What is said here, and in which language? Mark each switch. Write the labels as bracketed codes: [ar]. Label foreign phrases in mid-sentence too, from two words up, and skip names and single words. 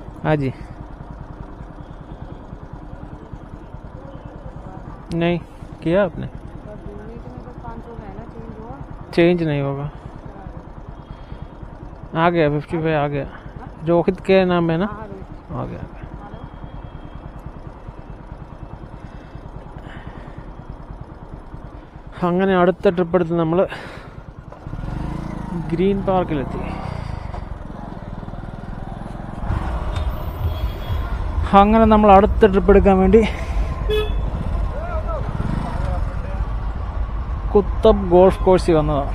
[hi] हाँ जी। नहीं किया आपने? और घूमने के में बस 500 है ना, चेंज हुआ? चेंज नहीं होगा। आ गया 55 आ गया। रोहित के नाम है ना? हाँ रोहित। आ गया। [ml] അങ്ങനെ അടുത്ത ട്രിപ്പ് എടുത്ത് നമ്മൾ ഗ്രീൻ പാർക്കിലെത്തി. അങ്ങനെ നമ്മൾ അടുത്ത ട്രിപ്പ് എടുക്കാൻ വേണ്ടി കുത്തബ് ഗോൾഫ് കോഴ്സിൽ വന്നതാണ്.